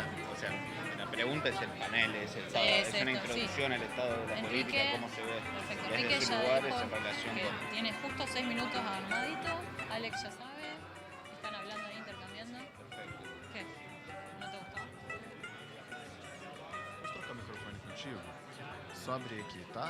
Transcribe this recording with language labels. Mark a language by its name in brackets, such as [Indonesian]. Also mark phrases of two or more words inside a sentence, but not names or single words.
[Spanish] O sea, la pregunta es el panel, es el estado, Sí, es es una esto, introducción al estado de la Enrique, política, cómo se ve Perfecto. desde Enrique sus ya lugares dijo en relación que con... tiene justo 6 minutos armadito. Alex ya sabe. Están hablando ahí, intercambiando. Perfecto. ¿Qué? ¿No te gustó? [Portuguese] Posso trocar o microfone contigo? Só abrir aqui, tá?